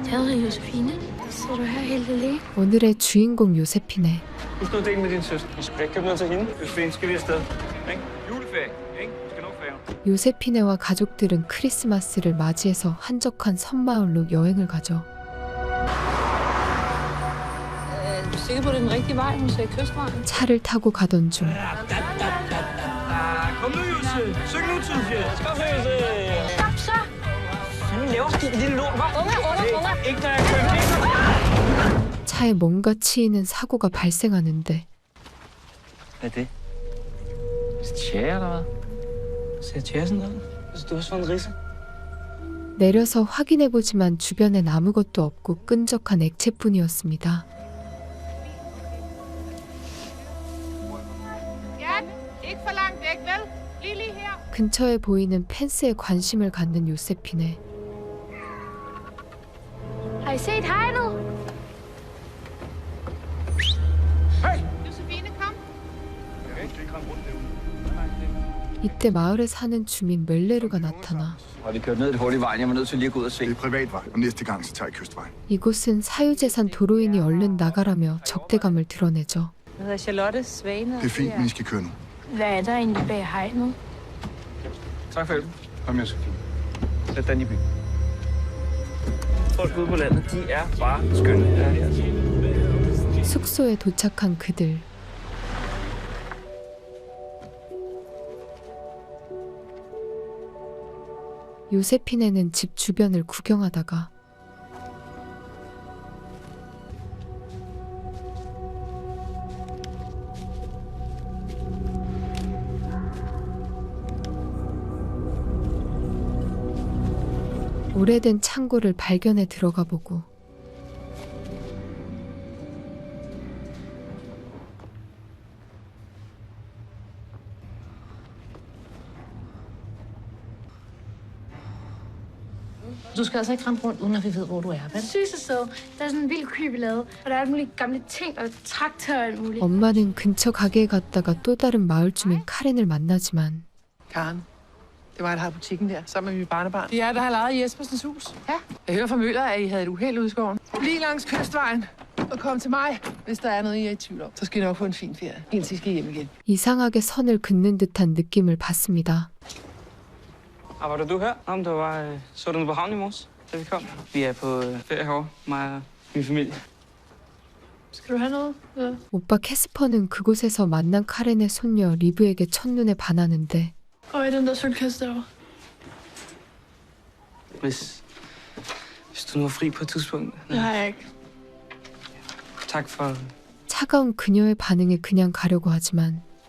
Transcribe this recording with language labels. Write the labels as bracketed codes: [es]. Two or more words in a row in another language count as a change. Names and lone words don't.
[da] Hvad, Josefine? Sidder du her helt alene? [ko] 오늘의 주인공 요세피네. [da] Husk nu at dele med din søster. Vi skal ikke købe noget til hende. Josefine, skal vi afsted? Ikke? Juleferie, ikke? Vi skal nå færgen. [ko] 요세피네와 가족들은 크리스마스를 맞이해서 한적한 섬마을로 여행을 가죠. [da] Du er sikker på, det er den rigtige vej? Hun ser kystvejen. [ko] 차를 타고 가던 중 [da] Kom nu, Jose. Syng nu, Tudfjell. Kom så, Jose. Stop så! Fanden laver sådan en lille lort, hva'? Unger! Ikke når jeg kører. [ko] 차에 뭔가 치이는 사고가 발생하는데 [da] Hvad er det? Tjære, eller hvad? Ser tjære sådan noget? Altså, du har fået en risse. [ko] 내려서 확인해보지만 주변엔 아무것도 없고 끈적한 액체뿐이었습니다. 근처에 보이는 펜스에 관심을 갖는 요세피네. [da] Har I set hegnet? Josefine, kom. [ko] 이때 마을에 사는 주민 멜레르가 나타나 [da] Og vi kørte ned et hul i vejen. Jeg var nødt til lige at gå ud og se. Det er privatvej, og næste gang så tager jeg kystvejen. [ko] 이곳은 사유재산 도로인이 얼른 나가라며 적대감을 드러내죠. [da] Jeg hedder Charlotte Svane. Det er fint, men I skal køre nu. Hvad er der egentlig bag hegnet? Tak for hjælpen. Kom, Josefine. Sæt den i byen. Folk ude på landet, de er bare skønne. Ja. [ko] 숙소에 도착한 그들. 요세피네는 집 주변을 구경하다가 오래된 창고를 발견해 들어가 보고 [da] Du skal altså ikke rende rundt, uden at vi ved, hvor du er, vel? Sygt så. Der er sådan en vild kryb lavet, og der er alle mulige gamle ting og traktorer og alt muligt. [ko] 엄마는 근처 가게에 갔다가 또 다른 마을 주민 카렌을 만나지만 [da] Karen, det var, der havde butikken der, sammen med mit barnebarn. Det er der har lejet i Jespersens hus. Ja. Jeg hører fra Møller, at I havde et uheld ude i skoven. Lige langs kystvejen og kom til mig, hvis der er noget, I er i tvivl om. Så skal I nok få en fin ferie, indtil I skal hjem igen. [ko] 이상하게 선을 긋는 듯한 느낌을 받습니다. [da] Arbejder du her? Om der var... Så du nu på havnen i morges, da vi kom? Vi er på ferie herovre, mig og min familie. Skal du have noget? Ja. [ko] 오빠 캐스퍼는 그곳에서 만난 카렌의 손녀 리브에게 첫눈에 반하는데 [da] Og i den der sølvkasse derovre. Hvis du nu er fri på et tidspunkt. Det har jeg ikke. Tak for... [ko] 차가운 그녀의 반응에 그냥 가려고 하지만